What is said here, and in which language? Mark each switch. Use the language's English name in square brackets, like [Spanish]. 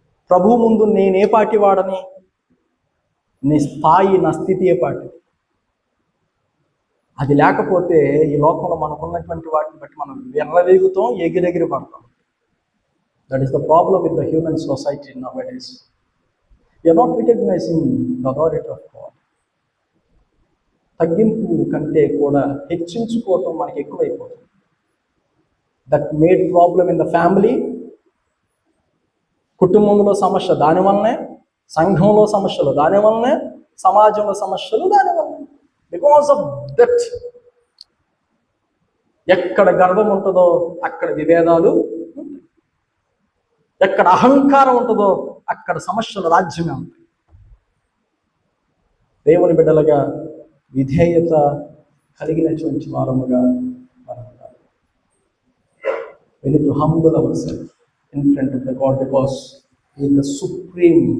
[Telugu] ప్రభు ముందు నేనే పాటి వాడని, నీ స్థాయి, నా స్థితి ఏ పాటి. అది లేకపోతే ఈ లోకంలో మనకున్నటువంటి వాటిని బట్టి మనం ఎర్రవేగుతాం, ఎగిరెగిరి పడతాం. [English] That is the problem with the human society నౌ-a-days. We are not recognizing the authority of God. [Telugu] తగ్గింపు కంటే కూడా హెచ్చించుకోవటం మనకి ఎక్కువైపోతుంది. [English] That made problem in the family. [Telugu] కుటుంబంలో సమస్య దానివల్లనే, సంఘంలో సమస్యలు దానివల్లనే, సమాజంలో సమస్యలు దానివల్లనే. [English] Because of that. [Telugu] ఎక్కడ గర్వం ఉంటుందో అక్కడ విభేదాలు ఉంటాయి. ఎక్కడ అహంకారం ఉంటుందో అక్కడ సమస్యల రాజ్యమే ఉంటాయి. దేవుని బిడ్డలుగా విధేయత కలిగినటువంటి వారముగా మనం ఉండాలి. [English] We need to humble ourselves in front of the God because He is the supreme.